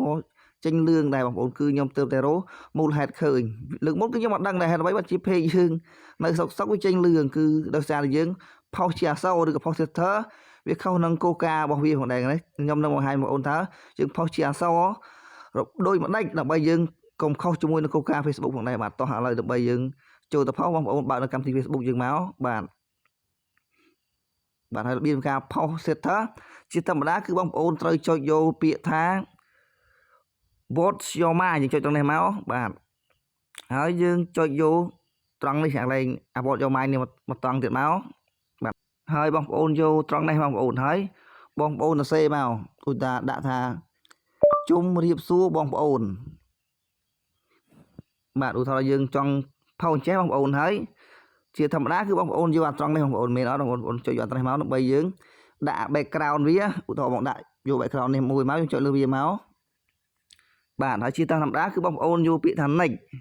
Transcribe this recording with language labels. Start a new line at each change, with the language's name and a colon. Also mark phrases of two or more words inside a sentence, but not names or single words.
Khmer: ក៏ចេញលឿងដែរបងប្អូនគឺខ្ញុំទើបតែរកមូលហេតុឃើញលើកមុនគឺខ្ញុំអត់ដឹងដែរហេតុអ្វីបានជា page យើងនៅសុកវាចេញលឿងគឺដោយសារតែយើងផុសជាអក្សរឬក៏ផុស status វាខុសនឹងកូការបស់វាផងដែរនេះខ្ញុំនឹងបង្ហាញបងប្អូនថាយើងផុសជាអក្សរដូចម្ដេចដើម្បីយើងកុំខុសជាមួយនឹងកូកា Facebook ផងដែរបាទតោះឥឡូវដើម្បីយើងចូលទៅផុសបងប្អូនបើកនៅកម្មវិធី Facebook យើងមកបាទ ហើយរបៀបការផុស status ជាធម្មតាគឺបងប្អូនត្រូវចុចយកពាក្យថា
English: What's your mind
Khmer: យើងចុចត្រង់នេះមកបាទហើយយើងចុចយកត្រង់នេះកន្លែង
English: What's your mind
Khmer: នេះមកត្រង់ទៀតមកបាទហើយបងប្អូនយកត្រង់នេះបងប្អូនហើយបងប្អូនសរសេរមកឧទាហរណ៍ដាក់ថាជុំរៀបសួរបងប្អូន បាទឧទាហរណ៍យើងចង់ផុសចេះបងប្អូនហើយជាធម្មតាគឺបងប្អូនយកអាត្រង់នេះបងប្អូនមែនអត់បងប្អូនចុចយកអាត្រង់នេះមកដើម្បីយើងដាក់ background វាឧទាហរណ៍បងដាក់យក background នេះមួយមកយើងចុចលើវាមកបាទហើយជាធម្មតាគឺបងប្អូនយកពាក្យថា next